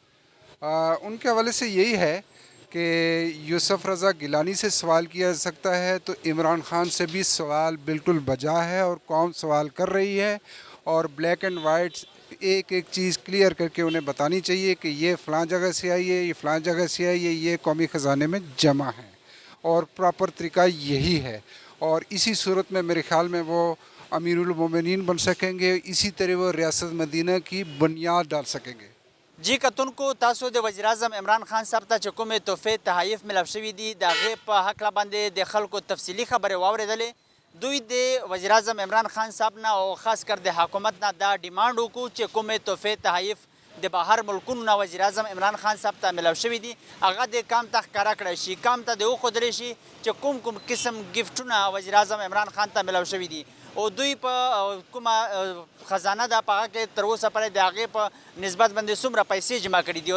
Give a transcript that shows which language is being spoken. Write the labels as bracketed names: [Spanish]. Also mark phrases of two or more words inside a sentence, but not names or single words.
[Urdu] ان کے حوالے سے یہی ہے کہ یوسف رضا گیلانی سے سوال کیا جا سکتا ہے، تو عمران خان سے بھی سوال بالکل بجا ہے، اور قوم سوال کر رہی ہے، اور [English] black and white [Urdu] ایک چیز کلیئر کر کے انہیں بتانی چاہیے کہ یہ فلاں جگہ سے آئی ہے، یہ فلاں جگہ سے آئی ہے، یہ قومی خزانے میں جمع ہے، اور پراپر طریقہ یہی ہے۔ اور اسی صورت میں میرے خیال میں وہ امیر المومنین بن سکیں گے، اسی طرح وہ ریاست مدینہ کی بنیاد ڈال سکیں گے۔ [Pashto] جی کتن کو تاسو د وزیر اعظم عمران خان صاحب ته چې کومې تحفې تحایف ملو شوي دي د هغې په هکله باندې د خلکو تفصیلي خبرې واورېدلې. دوی د وزیر اعظم عمران خان صاحب نه او خاص کر د حکومت نه دا ډیمانډ وکړو چې کومې تحفې تحایف د بهر ملکونو نه وزیر اعظم عمران خان صاحب ته ملو شوي دي هغه د کام ته ښکاره کړی شي، کام ته د وښودلی شي چې کوم قسم ګفټونه وزیر اعظم عمران خان ته ملو شوي دي، او دوی په کومه خزانه ده په هغه کې تر اوسه پورې د هغې په نسبت باندې څومره پیسې جمع کړي دي.